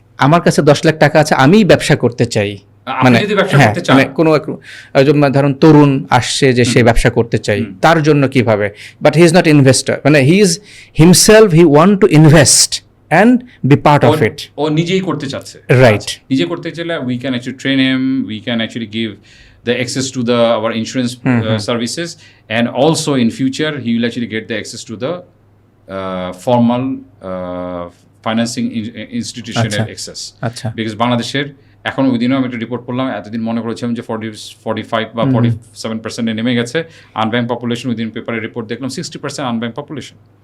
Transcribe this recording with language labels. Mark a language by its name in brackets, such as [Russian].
[Bangla] আমার কাছে 10 লাখ টাকা আছে, আমি ব্যবসা করতে চাই। আপনি যদি ব্যবসা করতে চান, কোনো ধরুন তরুণ আসছে যে সে ব্যবসা করতে চাই, তার জন্য কিভাবে? [English] But he is not investor, মানে he is himself, he want to invest and be part of it. [Bangla] ও নিজেই করতে চাচ্ছে, [English] Right. [Bangla] নিজে করতে চাইলে [English] We can actually train him, we can actually give the access to the our insurance services, and also in future he will actually get the access to the formal financing institutional access. [Bangla] আচ্ছা। Because বাংলাদেশের এখন ওই দিনও আমি একটা report পড়লাম, এতদিন মনে করেছিলাম যে 45 বা 47% নেমে গেছে আনব্যাংক পপুলেশন। ওই দিন পেপারে রিপোর্ট দেখলাম 60% আনব্যাংক পপুলেশন।